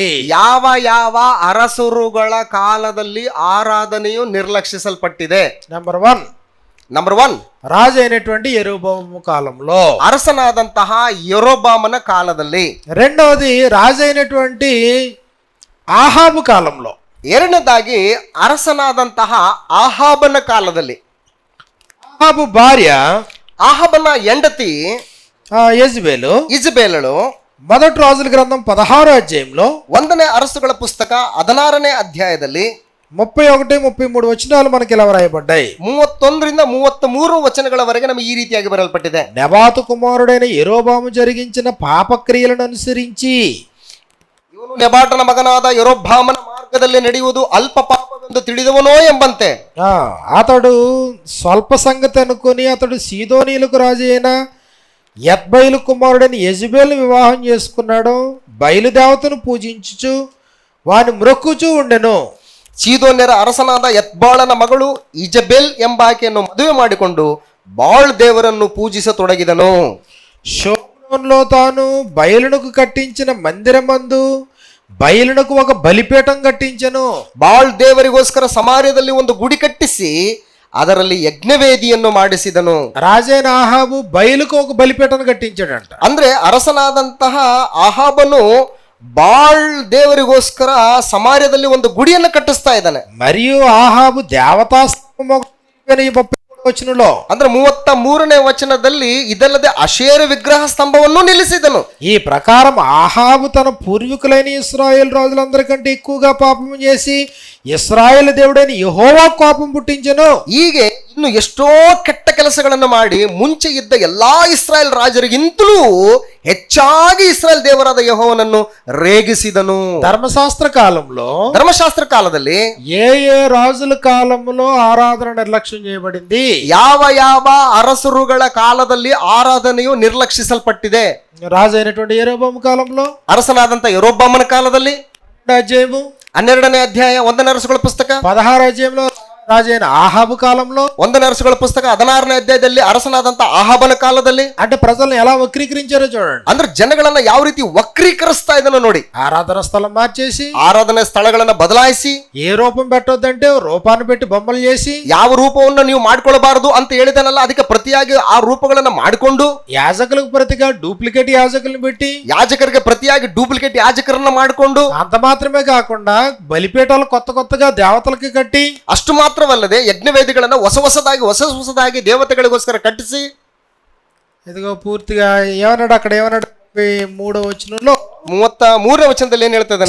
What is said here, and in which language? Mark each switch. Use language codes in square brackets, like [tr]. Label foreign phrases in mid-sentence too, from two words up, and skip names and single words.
[kn] ಯಾವ ಯಾವ ಅರಸರುಗಳ ಕಾಲದಲ್ಲಿ ಆರಾಧನೆಯು ನಿರ್ಲಕ್ಷಿಸಲ್ಪಟ್ಟಿದೆ. [te] నెంబర్ 1 రాజు అయినటువంటి యెరొబాము కాలంలో, [kn] ಅರಸನಾದಂತಹ ಯೆರೊಬ್ಬಾಮನ ಕಾಲದಲ್ಲಿ. [te] రెండవది రాజు అయినటువంటి ఆహాబు కాలంలో. [kn] ಎರಡನೇದಾಗಿ ಅರಸನಾದಂತಹ ಆಹಾಬನ ಕಾಲದಲ್ಲಿ. [te] ఆహాబు భార్య [kn] ಆಹಾಬನ ಹೆಂಡತಿ [te] యెజబెలు, [kn] ಇಜಬೇಲಳು [te] మొదటి రాజుల గ్రంథం 16వ అధ్యాయంలో [kn] 1ನೇ ಅರಸುಗಳ ಪುಸ್ತಕ 16ನೇ ಅಧ್ಯಾಯದಲ್ಲಿ [te] 31, 33 వచనాలు మనకి ఇలా వ్రాయబడ్డాయి. [kn] 31ರಿಂದ 33 ವಚನಗಳವರೆಗೆ ನಮಗೆ ಈ ರೀತಿಯಾಗಿ ಬರೆಯಲ್ಪಟ್ಟಿದೆ. [te] నెబాతు కుమారుడైన యెరొబాము జరిగించిన పాపక్రియలను అనుసరించి, [kn] ಇವನು ನೆಬಾಟನ ಮಗನಾದ ಯೆರೊಬ್ಬಾಮನ ಮಾರ್ಗವನ್ನು ಮಾರ್ಗದಲ್ಲಿ ನಡೆಯುವುದು ಅಲ್ಪ ಪಾಪವೆಂದು ತಿಳಿದವನೋ ಎಂಬಂತೆ. [te] అతడు స్వల్ప సంగతి అనుకుని అతడు సీదోనీలకు రాజు అయిన యత్బయలు కుమారుడైన యెజబెల్ వివాహం చేసుకున్నాడు. బయలుదేవతను పూజించుచు వాని మ్రొక్కుచూ ఉండెను. [kn] ಸೀದೋನ್ಯರ ಅರಸನಾದ ಯತ್ಬಾಳನ ಮಗಳು ಇಜಬೆಲ್ ಎಂಬಾಕೆಯನ್ನು ಮದುವೆ ಮಾಡಿಕೊಂಡು ಬಾಳ್ ದೇವರನ್ನು ಪೂಜಿಸತೊಡಗಿದನು. [te] షోమ్రోన్లో తాను బయలునకు కట్టించిన మందిరమందు బయలునకు ఒక బలిపీఠం కట్టించెను. [kn] ಬಾಳ್ ದೇವರಿಗೋಸ್ಕರ ಸಮಾರ್ಯದಲ್ಲಿ ಒಂದು ಗುಡಿ ಕಟ್ಟಿಸಿ ಅದರಲ್ಲಿ ಯಜ್ಞವೇದಿಯನ್ನು ಮಾಡಿಸಿದನು. [te] రాజైన ఆహాబు బయలుకు ఒక బలిపీఠం కట్టించాడంట. [kn] ಅಂದ್ರೆ ಅರಸನಾದಂತಹ ಆಹಾಬನು ಬಾಳ್ ದೇವರಿಗೋಸ್ಕರ ಸಮಾರ್ಯದಲ್ಲಿ ಒಂದು ಗುಡಿಯನ್ನು ಕಟ್ಟಿಸ್ತಾ ಇದ್ದಾನೆ. [te] మరియు ఆహాబు దేవతాస్తంభం ఈ 33వ వచనంలో [kn] ಅಂದ್ರೆ 33ನೇ ವಚನದಲ್ಲಿ ಇದಲ್ಲದೆ ಅಶೇರ ವಿಗ್ರಹ ಸ್ತಂಭವನ್ನು ನಿಲ್ಲಿಸಿದನು. [te] ఈ ప్రకారం ఆహాబు తన పూర్వీకులైన ఇశ్రాయేల్ రాజులందరికంటే ఎక్కువగా పాపం చేసి ఇశ్రాయేల్ దేవుడైన యెహోవా కోపం పుట్టించెను. [kn] ಹೀಗೆ ಇನ್ನು ಎಷ್ಟೋ ಕೆಟ್ಟ ಕೆಲಸಗಳನ್ನು ಮಾಡಿ ಮುಂಚೆ ಇದ್ದ ಎಲ್ಲಾ ಇಸ್ರಾಯೇಲ್ ರಾಜರಿಗಿಂತಲೂ ಹೆಚ್ಚಾಗಿ ಇಸ್ರಾಯೇಲ್ ದೇವರಾದ ಯೆಹೋವನನ್ನು ರೇಗಿಸಿದನು. [te] ధర్మశాస్త్ర కాలంలో [kn] ಧರ್ಮಶಾಸ್ತ್ರ ಕಾಲದಲ್ಲಿ [te] ఏ రాజుల కాలంలో ఆరాధన నిర్లక్ష్యం చేయబడింది? [kn] ಯಾವ ಯಾವ ಅರಸರುಗಳ ಕಾಲದಲ್ಲಿ ಆರಾಧನೆಯು ನಿರ್ಲಕ್ಷಿಸಲ್ಪಟ್ಟಿದೆ? [te] రాజు అయినటువంటి యెరోబాము కాలంలో, [kn] ಅರಸನಾದಂತ ಯೆರೊಬ್ಬಾಮನ ಕಾಲದಲ್ಲಿ, [te] 2వ అధ్యాయము [kn] 12ನೇ ಅಧ್ಯಾಯ 1ನೇ ಅರಸುಗಳ ಪುಸ್ತಕ, [te] 16వ అధ్యాయంలో రాజైన ఆహాబు కాలంలో, [kn] 1ನೇ ಅರಸುಗಳ ಪುಸ್ತಕ 16ನೇ ಅಧ್ಯಾಯದಲ್ಲಿ ಅರಸನಾದಂತ ಆಹಾಬನ ಕಾಲದಲ್ಲಿ. [te] అంటే ప్రజలను ఎలా వక్రీకరించారో చూడండి. [kn] ಅಂದ್ರೆ ಜನಗಳನ್ನ ಯಾವ ರೀತಿ ವಕ್ರೀಕರಿಸ್ತಾ ಇದನ್ನು ನೋಡಿ. [te] ఆరాధన స్థలం మార్చేసి, [kn] ಆರಾಧನೆ ಸ್ಥಳಗಳನ್ನ ಬದಲಾಯಿಸಿ, [te] ఏ రూపం పెట్టొద్దంటే రూపాన్ని పెట్టి బొమ్మలు చేసి, [kn] ಯಾವ ರೂಪವನ್ನು ನೀವು ಮಾಡ್ಕೊಳ್ಬಾರದು ಅಂತ ಹೇಳಿದನಲ್ಲ ಅದಕ್ಕೆ ಪ್ರತಿಯಾಗಿ ಆ ರೂಪಗಳನ್ನ ಮಾಡಿಕೊಂಡು, [te] యాజకులకు ప్రతిగా డూప్లికేట్ యాజకులను పెట్టి, [kn] ಯಾಜಕರಿಗೆ ಪ್ರತಿಯಾಗಿ ಡೂಪ್ಲಿಕೇಟ್ ಯಾಜಕರನ್ನ ಮಾಡಿಕೊಂಡು, [te] అంత మాత్రమే కాకుండా బలిపీఠాలు కొత్తగా దేవతలకి కట్టి, [kn] ಅಷ್ಟು ಮಾತ್ರವಲ್ಲದೆ ಯಜ್ಞವೇದಿಗಳನ್ನ ಹೊಸದಾಗಿ ದೇವತೆಗಳಿಗೋಸ್ಕರ ಕಟ್ಟಿಸಿ, [te] ఇదిగో పూర్తిగా ఏమన్నాడు అక్కడ, ఏమన్నాడు 33వ వచనంలో [kn] 33ನೇ ವಚನದಲ್ಲಿ ಏನ್ ಹೇಳ್ತಿದ್ದಾನೆ?